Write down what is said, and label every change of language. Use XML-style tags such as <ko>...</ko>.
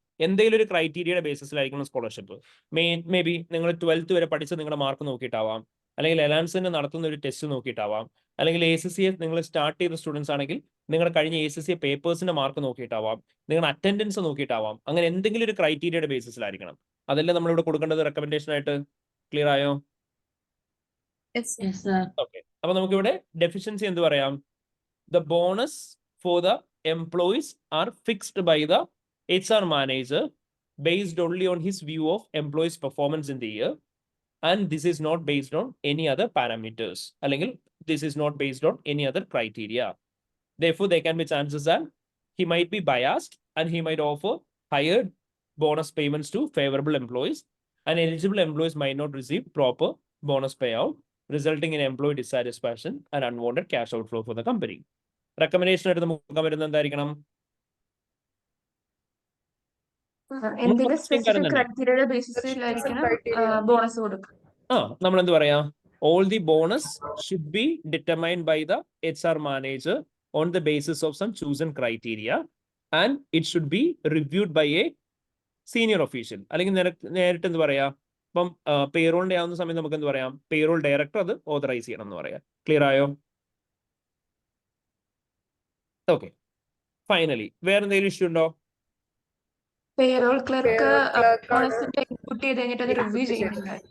<ml>എന്തെങ്കിലും ഒരു ക്രൈറ്റീരിയയുടെ ബേസിസിലായിരിക്കണം scholarship. May be നിങ്ങൾ 12th വരെ പഠിച്ച് നിങ്ങളുടെ മാർക്ക് നോക്കിയിട്ടാവാം, അല്ലെങ്കിൽ എലാൻസിന് നടത്തുന്ന ഒരു ടെസ്റ്റ് നോക്കിയിട്ടാവാം, അല്ലെങ്കിൽ ACCA നിങ്ങൾ സ്റ്റാർട്ട് ചെയ്ത സ്റ്റുഡൻസ് ആണെങ്കിൽ നിങ്ങളുടെ കഴിഞ്ഞ ACCA പേപ്പേഴ്സിന്റെ മാർക്ക് നോക്കിയിട്ടാവാം, നിങ്ങളുടെ അറ്റൻഡൻസ് നോക്കിയിട്ടാവാം. അങ്ങനെ എന്തെങ്കിലും ഒരു ക്രൈറ്റീരിയയുടെ ബേസിസിലായിരിക്കണം. അതല്ലേ നമ്മളിവിടെ കൊടുക്കേണ്ടത് റെക്കമെൻഡേഷൻ ആയിട്ട്. ക്ലിയർ ആയോ? ഓക്കെ, അപ്പൊ നമുക്കിവിടെ ഡെഫിഷ്യൻസി എന്ത് പറയാം?</ml> <en>The bonus for the employees are fixed by the HR manager based only on his view of employees' performance in the year, and this is not based on any other parameters. അല്ലെങ്കിൽ this is not based on any other criteria. Therefore, there can be chances that he might be biased and he might offer higher bonus payments to favorable employees, and eligible employees might not receive proper bonus payout, resulting in employee dissatisfaction and unwanted cash outflow for the company.</en> <ml>Recommendation എടുത്ത് നോക്കാൻ വരുന്നത് എന്തായിരിക്കണം? എന്തെങ്കിലും specific ക്രൈറ്റീരിയയുടെ ബേസിസിലായിരിക്കണം bonus കൊടുക്കുക. നമ്മൾ എന്ത് പറയാ?</ml> <en>All the bonus should be determined by the HR manager on the basis of some chosen criteria, and it should be reviewed by a senior official.</en> <ml>അല്ലെങ്കിൽ നേരിട്ട് എന്ത് പറയാ? ഇപ്പം പേറോളിന്റെ ആവുന്ന സമയത്ത് നമുക്ക് എന്ത് പറയാം? പേറോൾ ഡയറക്ടർ അത് ഓതറൈസ് ചെയ്യണം എന്ന് പറയാം. ക്ലിയർ ആയോ? ഓക്കെ, ഫൈനലി വേറെ എന്തെങ്കിലും ഇഷ്യൂ ഉണ്ടോ? പേറോൾ ക്ലർക്ക് ബോണസിന്റെ ഇൻപുട്ട് ചെയ്ത് കഴിഞ്ഞിട്ട് അത് റിവ്യൂ ചെയ്യുന്നില്ല.</ml>